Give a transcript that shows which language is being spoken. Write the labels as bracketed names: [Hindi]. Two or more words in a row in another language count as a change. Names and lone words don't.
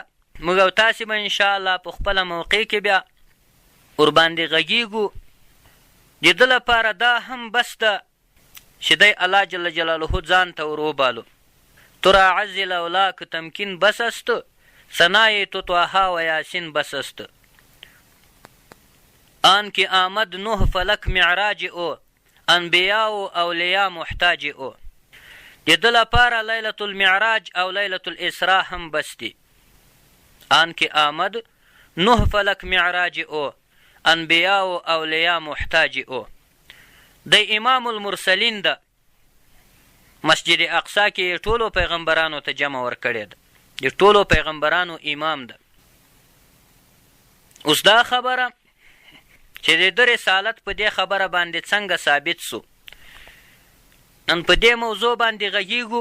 [Pashto] موږ او تاسې به انشاءالله په خپله موقع کې بیا ورباندې غږیږو. د ده لپاره دا هم بس ده چې دی الله [Arabic] جل جلاله [Pashto] ځان ته ور وبالو. [Persian] ترا عز لولاک تمکین بس است ثنای تو طه و یاسین بس است. آن که آمد نوح فلک معراج او انبیا و اولیا محتاج او. [Pashto] د ده لپاره [Arabic] لیلة المعراج [Pashto] او [Arabic] لیلة الاسراء [Pashto] هم بس دی. [Persian] آن که آمد نوح فلک معراج او انبیا و اولیا محتاج او. [Pashto] دی [Arabic] امام المرسلین [Pashto] ده. مسجد اقصا کې ټولو پیغمبرانو ته جمع ورکړې ده، د ټولو پیغمبرانو امام ده. اوس دا خبره چې د ده رسالت په دې خبره باندې څنګه ثابت سو، نن په دې موضوع باندې غږیږو.